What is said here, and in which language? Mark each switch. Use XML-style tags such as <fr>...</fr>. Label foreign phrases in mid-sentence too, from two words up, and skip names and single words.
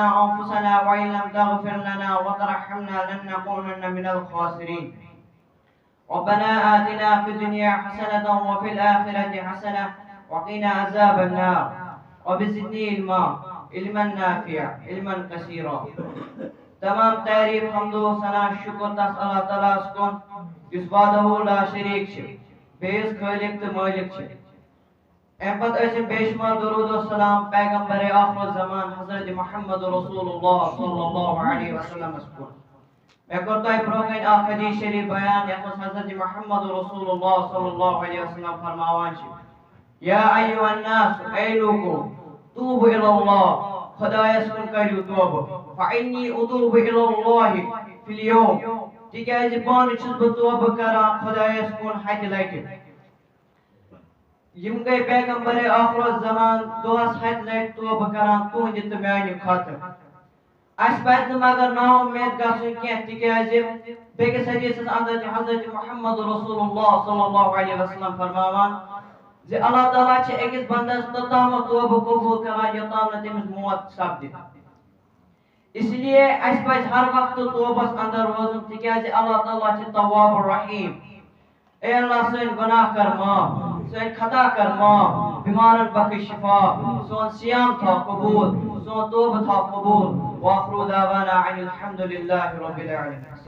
<ar>أنفسنا وإن لم تغفر لنا وترحمنا لنكونن من الخاسرين ربنا آتنا في الدنيا حسنة وفي الآخرة حسنة وقنا عذاب النار وبزدني علما نافعا علما كثيرا تمام تعریف</ar> <ks>حمد و ثنا شکر تس اللہ تعالیٰ کن یس</ks> <ar>وحدہ لا شریک</ar> <ks>بیس خالق تو مالک ام پتہ ٲسِن بے شمار درود و سلام پیغمبر آخر زمان حضرت محمد رسول اللہ صلی اللہ علیہ وسلم کن میں کر تۄہہِ برونٛہہ کَنہِ اکھ حدیث شریف بیان یتھ منٛز حضرت محمد رسول اللہ صلی اللہ علیہ وسلم فرماوان</ks> <ar>یا ایُّہا الناس</ar> <ks>اے لوٗکو</ks> <ar>توبوا الی اللہ</ar> <ks>خدایس کُن کٔرِو توبہٕ</ks> <ar>فإني أتوب إلى الله في اليوم</ar> <ks>تِکیٛازِ پانہٕ چھُس بہٕ توبہٕ کران خۄدایس کُن ہتہِ لٹہِ یِم گٔے پیغمبر آخر زمان دۄہس ہتہِ لٹہِ توبہٕ کران تُہنٛدِ تہٕ میانہِ خٲطرٕ اَسہِ پزِ نہٕ مگر نا اُمید گژھُن کینٛہہ تِکیٛازِ بیٚکِس حدیثس اندر چھِ حضرت محمد رسول اللہ صلی اللہ علیہ وسلم فرماوان زِ اللہ تعالیٰ چھِ أکِس بندس توٚتامتھ توبہٕ قبوٗل کران یوٚتام نہٕ تٔمِس موت سپدِ اس لیے اس پز ہر وقت توبس اندر روزن تِکیٛازِ اللہ تعالیٰ چھِ</ks> <ar>تواب الرحیم</ar> <ks>اے اللہ سٲنۍ گۄناہ کر معاف سٲنۍ خطا کر معاف بیمارن بخش شفا سون صیام تھاو قبوٗل سون توبہٕ تھاو قبوٗل</ks> <ar>وآخر دعوانا ان الحمد للہ رب العالمین</ar>